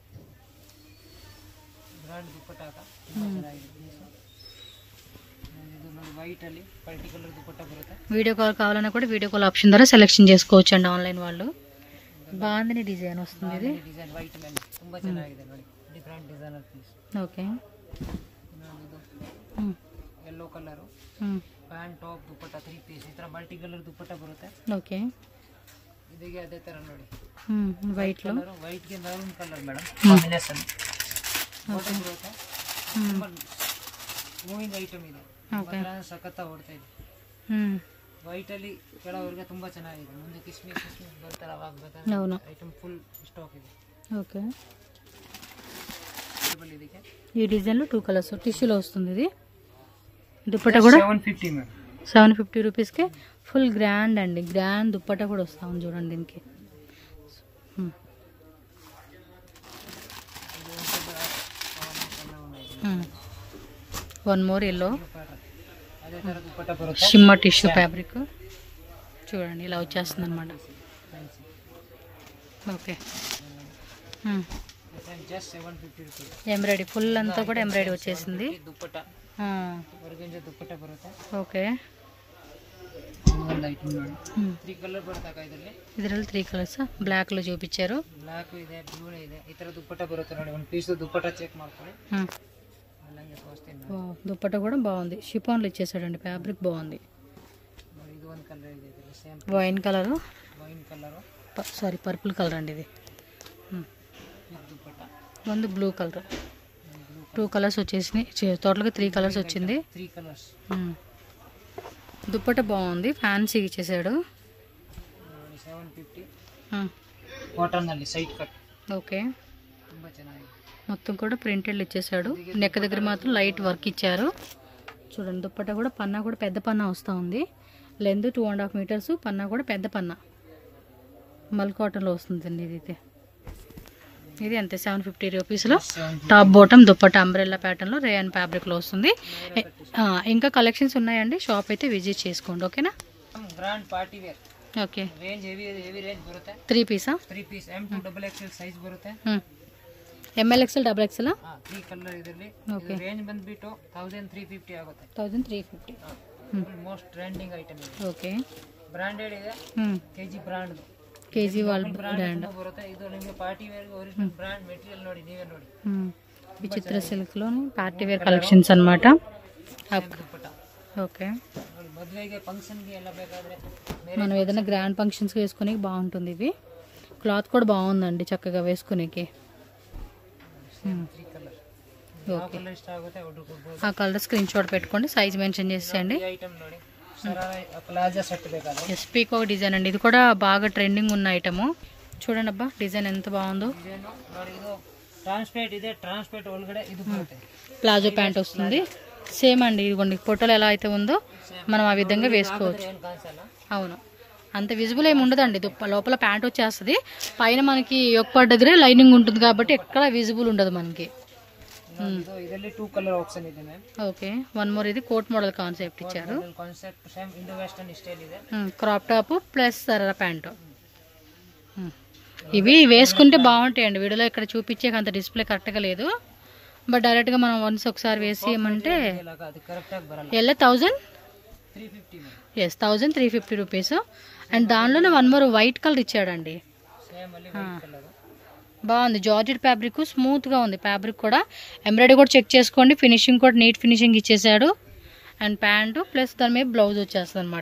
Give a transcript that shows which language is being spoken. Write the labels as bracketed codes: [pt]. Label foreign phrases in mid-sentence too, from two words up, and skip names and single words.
[te] వీడియో కాల్ కావాలన్నా కూడా వీడియో కాల్ ఆప్షన్ ద్వారా సెలెక్షన్ చేసుకోవచ్చు అండి ఆన్లైన్ వాళ్ళు. బాగుంది డిజైన్ వస్తుంది ఇది. ఓకే, [kn] ಯೆಲ್ಲೋ ಕಲರ್ ಪ್ಯಾಂಟ್ ಟಾಪ್ ದುಪ್ಪಟ್ಟ 3 ಪೀಸ್ ಈ ತರ ಮಲ್ಟಿ ಕಲರ್ ದುಪ್ಪಟ್ಟ ಬರುತ್ತೆ. ಓಕೆ, ಇದಕ್ಕೆ ಅದೇ ತರ ನೋಡಿ [te] ವೈಟ್ లో [kn] ವೈಟ್ ಗೆ ಮರೂನ್ ಕಲರ್ ಮೇಡಂ ಕಾಂಬಿನೇಷನ್ ಓಕೆ ಬರುತ್ತೆ. ಮೂವಿಂಗ್ ಐಟಮ್ ಇದೆ. ಓಕೆ, ಸಖತ್ತ ಓಡ್ತಾ ಇದೆ. ವೈಟ್ ಅಲ್ಲಿ ಕೆಳವರೆಗೆ ತುಂಬಾ ಚೆನ್ನಾಗಿದೆ. ಮುಂದೆ ಕಿಸ್ಮಿಸ್ ಬರ್ತಾರೆ ಅವಾಗ ಬೇಕಾದ್ರೆ ಐಟಮ್ ಫುಲ್ ಸ್ಟಾಕ್ ಇದೆ. [te] ఓకే, ఈ డిజైన్ లో 2 కలర్స్ టిష్యూలో వస్తుంది. ఇది దుప్పట్టా కూడా 750 రూపీస్కి ఫుల్ గ్రాండ్ అండి. గ్రాండ్ దుప్పట్టా కూడా వస్తా ఉంది చూడండి దీనికి. 1 మోర్ ఎల్లో షిమ్మర్ టిష్యూ ఫ్యాబ్రిక్ చూడండి ఇలా వచ్చేస్తుంది అనమాట. ఓకే, ఎంబ్రాయిడరీ ఫుల్ అంతా కూడా ఎంబ్రాయిడరీ వచ్చేసింది. ఓకే, [kn] ಇದರಲ್ಲಿ 3 ಕಲರ್ಸ್ ಬ್ಲಾಕ್ [te] లో చూపించారు. [kn] ಬ್ಲಾಕ್ ಇದೆ, ಬ್ಲೂ ಇದೆ, ಈ ತರ ದುಪ್ಪಟ್ಟ ಬರುತ್ತೆ ನೋಡಿ. ಒಂದು పీస్ దుప్పట్ట చెక్ ಮಾಡ್ಕೊಳ್ಳಿ. [te] దుప్పట్ట కూడా బాగుంది, షిఫాన్లు ఇచ్చేసాడండి, ఫ్యాబ్రిక్ బాగుంది. [kn] ఇది ಒಂದು కలర్ ಇದೆ, సేమ్ [te] వైన్ కలర్, సారీ పర్పుల్ కలర్ అండి ఇది. ಒಂದು బ్లూ కలర్, 2 కలర్స్ వచ్చేసినాయి. టోటల్గా 3 కలర్స్ వచ్చింది. 3 కలర్స్. దుప్పట్ట బాగుంది, ఫ్యాన్సీ ఇచ్చేసాడు. 750 కాటన్ ಅಲ್ಲಿ సైడ్ కట్. ఓకే, [kn] ತುಂಬಾ ಚೆನ್ನಾಗಿದೆ. [te] మొత్తం కూడా ప్రింటెడ్ ఇచ్చేసాడు. నెక్ దగ్గర మాత్రం లైట్ వర్క్ ఇచ్చారు. చూడండి దుప్పట్ట కూడా పన్నా కూడా పెద్ద పన్నా వస్తూ ఉంది. లెంత్ 2.5 మీటర్స్, పన్నా కూడా పెద్ద పన్నా మల్ కాటన్లో వస్తుందండి ఇదైతే. ఇది అంతే 750 రూపీస్లో టాప్ బాటమ్ దుప్పట్ట అంబ్రెల్లా ప్యాటర్న్లో రేయన్ ఫ్యాబ్రిక్లో వస్తుంది. ఇంకా కలెక్షన్స్ ఉన్నాయండి, షాప్ అయితే విజిట్ చేసుకోండి. ఓకేనా? గ్రాండ్ పార్టీ వేర్. ఓకే, [kn] ರೇಂಜ್ ಹೆವಿ ರೇಂಜ್ ಬರುತ್ತೆ. 3 ಪೀಸಾ? 3 ಪೀಸ್ M2 XXL ಸೈಜ್ ಬರುತ್ತೆ. MLXL XXL 3 ಕಲರ್ ಇದರಲ್ಲಿ. ಇದು ರೇಂಜ್ ಬಂದ್ಬಿಟ್ಟು 1350 ಆಗುತ್ತೆ. 1350 ಮೋಸ್ಟ್ ಟ್ರೆಂಡಿಂಗ್ ಐಟಮ್ ಇದೆ. ಓಕೆ, ಬ್ರಾಂಡೆಡ್ ಇದೆ. KG ಬ್ರಾಂಡ್, KG ವಾಲ್ ಬ್ರಾಂಡ್ ಬರುತ್ತೆ. ಇದು ನಿಮಗೆ ಪಾರ್ಟಿ ವೇರ್ ಗೆ ಒರಿಜಿನಲ್ ಬ್ರಾಂಡ್ ಮೆಟೀರಿಯಲ್ ನೋಡಿ, ನೀವೇ ನೋಡಿ. [te] విచిత్ర సిల్క్లోని పార్టీ వేర్ కలెక్షన్స్ అనమాట. [kn] ದುಪ್ಪಟ್ಟ [te] ఓకే, [kn] ಮದುವೆಗೆ ಫಂಕ್ಷನ್ಗೆ ಎಲ್ಲ ಬೇಕಾದರೆ [te] మనం ఏదైనా గ్రాండ్ ఫంక్షన్స్కి వేసుకునే బాగుంటుంది. ఇవి క్లాత్ కూడా బాగుందండి చక్కగా వేసుకునేకి. 3 కలర్ ఓకే, [kn] ಕಲರ್ ಇಷ್ಟ ಆಗುತ್ತೆ ಆರ್ಡರ್ ಕೊಡ್ಬೋದು. [te] ఆ కలర్ స్క్రీన్ షాట్ పెట్టుకోండి, సైజ్ మెన్షన్ చేసేయండి. [kn] ಈ ಐಟಮ್ ನೋಡಿ ప్లాజా సెట్ ಬೇಕಾದ್ರೆ [te] ఎస్ పీకో డిజైన్ అండి, ఇది కూడా బాగా ట్రెండింగ్ ఉన్న ఐటము. చూడండి అబ్బా డిజైన్ ఎంత బాగుందో. [kn] ಡಿಸೈನ್ ನೋಡಿ, ಇದು ಟ್ರಾನ್ಸ್ಪೇಟ್ ಇದೆ, ಟ್ರಾನ್ಸ್ಪೇಟ್ ಒಳಗಡೆ ಇದು ಬರುತ್ತೆ. [te] ప్లాజో ప్యాంట్ వస్తుంది. సేమ్ అండి, ఇదిగోండి ఫోటోలో ఎలా అయితే ఉందో మనం ఆ విధంగా వేసుకోవచ్చు. ಏನು ಕಾಣಿಸಲ್ಲ. అవును, అంత విజిబుల్ ఏమి ఉండదండి. లోపల ప్యాంట్ వచ్చేస్తుంది, పైన మనకి ఒక్క దగ్గరే లైనింగ్ ఉంటుంది కాబట్టి ఎక్కడ విజిబుల్ ఉండదు మనకి. [kn] ಇದರಲ್ಲಿ 2 ಕಲರ್ ಆಪ್ಷನ್ ಇದೆ ಮ್ಯಾಮ್. [te] ఓకే, వన్ మోర్, ఇది కోట్ మోడల్ కాన్సెప్ట్ ఇచ్చారు. కాన్సెప్ట్ సేమ్ ఇండో వెస్టర్న్ స్టైల్ ಇದೆ. క్రాప్ టాప్ ప్లస్ సరళ ప్యాంటు. ఇవి వేసుకుంటే బాగుంటాయండి. వీడియోలో ఇక్కడ చూపించే అంత డిస్ప్లే కరెక్ట్గా లేదు, బట్ డైరెక్ట్గా మనం వన్స్ ఒకసారి వేసి ఏమంటే [kn] ಅದು ಕರೆಕ್ಟ್ ಆಗಿ ಬರಲ್ಲ. [te] ఎలా [kn] 350 ಮ್ಯಾಮ್. [te] ఎస్ 1350 రూపీస్. అండ్ దానిలోనే వన్ మోర్ వైట్ కలర్ ఇచ్చాడండి. సేమ్ ಅಲ್ಲಿ వైట్ కలర్ బాగుంది. జార్జెట్ ఫ్యాబ్రిక్ స్మూత్గా ఉంది. ఫ్యాబ్రిక్ కూడా ఎంబ్రాయిడరీ కూడా చెక్ చేసుకోండి. ఫినిషింగ్ కూడా నీట్ ఫినిషింగ్ ఇచ్చేసాడు. అండ్ ప్యాంటు ప్లస్ దాని మీద బ్లౌజ్ వచ్చేస్తుంది అనమాట.